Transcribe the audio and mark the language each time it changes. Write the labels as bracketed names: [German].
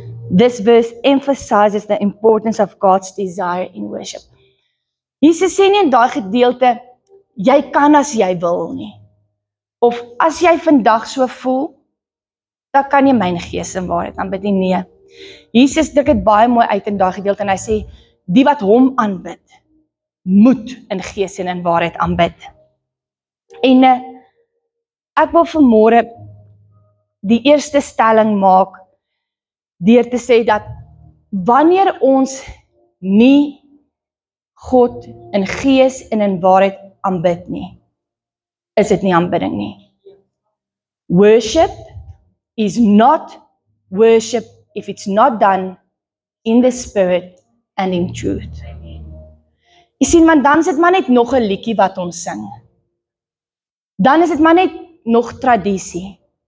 [English] This verse emphasizes the importance of God's desire in worship. [Afrikaans] Jesus sê nie in daai gedeelte, jy kan as jy wil nie. Of as jy vandag so voel, dan kan jy my Gees in waarheid aanbid nie. Nee. Jesus druk dit baie mooi uit in daai gedeelte en hy sê, die wat hom aanbid, moet in Gees en in waarheid aanbid. En ek wil vanmôre die eerste stelling maak, deur te sê dat wanneer ons nie God in gees en in waarheid aanbid nie, is dit nie aanbidding nie. [English] Worship is not worship if it's not done in the spirit and in truth. [Afrikaans] Jy sien, want dan is dit maar net nog 'n liedjie wat ons sing. Dan is dit maar net nog tradisie.